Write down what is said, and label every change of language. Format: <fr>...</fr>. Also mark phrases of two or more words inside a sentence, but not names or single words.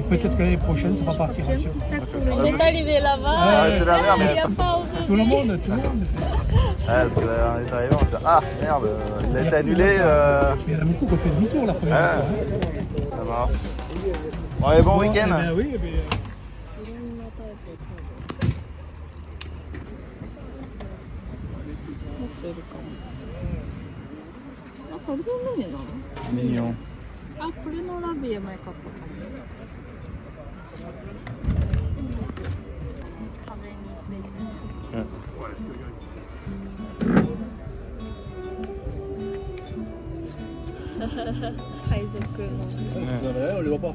<fr>Peut-être que l'année prochaine, ça va partir. On est arrivé là-bas. Ah, et c'est la merde, il n'y a mais pas aujourd'hui. Tout le monde fait. Parce qu'on est arrivé, on s'est dit, ah merde, il a été annulé. Il y en a beaucoup qui ont fait demi-tour la première fois. Ça marche. Bon, et bon week-end. Oui, mais...</fr> <ja>それの何なの？ミニオン。あ、これのラビエもよかったかも。壁についてる。海賊の。</ja> <fr>On les voit pas.</fr>